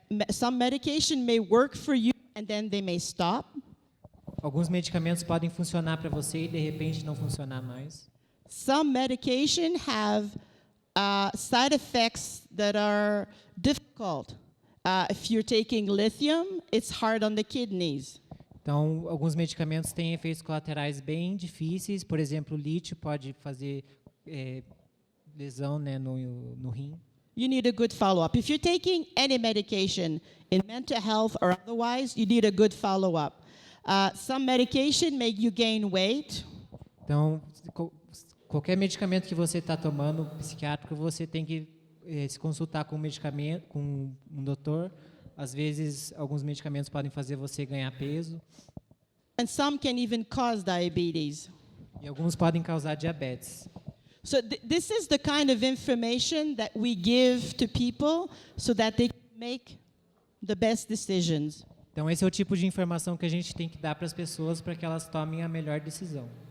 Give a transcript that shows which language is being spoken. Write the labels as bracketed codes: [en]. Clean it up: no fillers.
[en] Some medication may work for you and then they may stop. [pt] Alguns medicamentos podem funcionar para você e de repente não funcionar mais. [en] Some medication have side effects that are difficult. If you're taking lithium, it's hard on the kidneys. [pt] Então, alguns medicamentos têm efeitos colaterais bem difíceis. Por exemplo, o lítio pode fazer lesão, né, no rim. [en] You need a good follow-up. If you're taking any medication in mental health or otherwise, you need a good follow-up. Some medication make you gain weight. [pt] Então, qualquer medicamento que você está tomando, psiquiátrico, você tem que se consultar com um doutor. Às vezes, alguns medicamentos podem fazer você ganhar peso. [en] And some can even cause diabetes. [pt] E alguns podem causar diabetes. [en] So this is the kind of information that we give to people so that they can make the best decisions. [pt] Então, esse é o tipo de informação que a gente tem que dar para as pessoas para que elas tomem a melhor decisão.